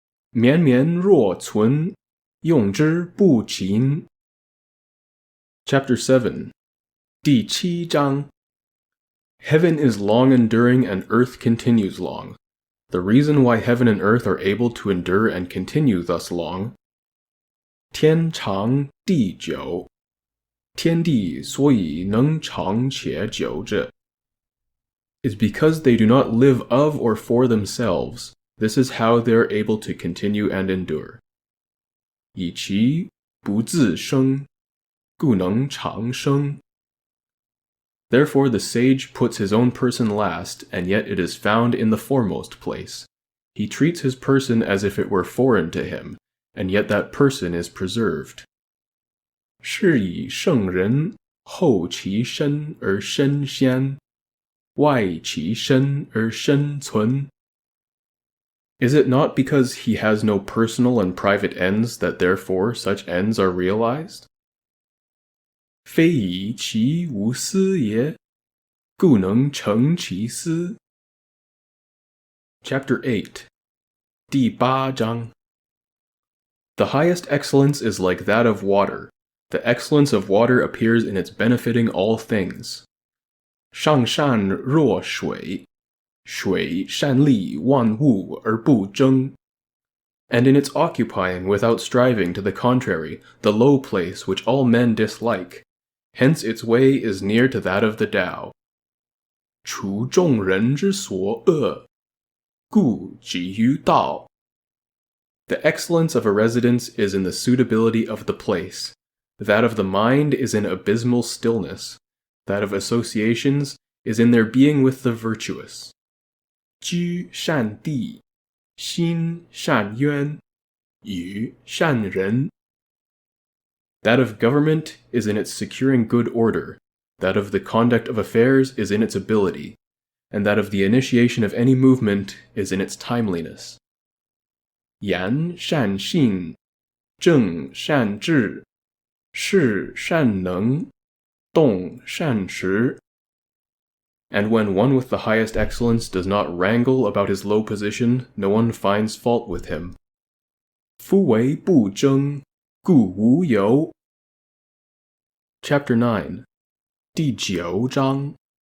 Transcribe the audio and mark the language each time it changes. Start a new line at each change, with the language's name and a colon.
Chinese: 绵绵若存，用之不勤.
English: Chapter 7.
Chinese: 第七章.
English: Heaven is long-enduring and earth continues long. The reason why heaven and earth are able to endure and continue thus long.
Chinese: 天长地久，天地所以能长且久者.
English: Is because they do not live of or for themselves. This is how they are able to continue and endure.
Chinese: 以其不自生，故能长生.
English: Therefore the sage puts his own person last, and yet it is found in the foremost place. He treats his person as if it were foreign to him, and yet that person is preserved.
Chinese: 是以圣人后其身而身先，外其身而身存。
English: Is it not because he has no personal and private ends that therefore such ends are realized?
Chinese: 非以其无私也，故能成其私。
English: Chapter 8.
Chinese: 第八章.
English: The highest excellence is like that of water. The excellence of water appears in its benefiting all things.
Chinese: 上善若水，水善利万物而不争。
English: And in its occupying without striving to the contrary the low place which all men dislike. Hence its way is near to that of the Tao.
Chinese: 除众人之所恶，故几于道。
English: The excellence of a residence is in the suitability of the place. That of the mind is in abysmal stillness. That of associations is in their being with the virtuous.
Chinese: 居善地，心善渊，与善人。
English: That of government is in its securing good order. That of the conduct of affairs is in its ability. And that of the initiation of any movement is in its timeliness.
Chinese: 言善信，正善治，事善能，动善时。
English: And when one with the highest excellence does not wrangle about his low position, no one finds fault with him.
Chinese: 夫为不争，故无尤。
English: Chapter 9.
Chinese: 第九章.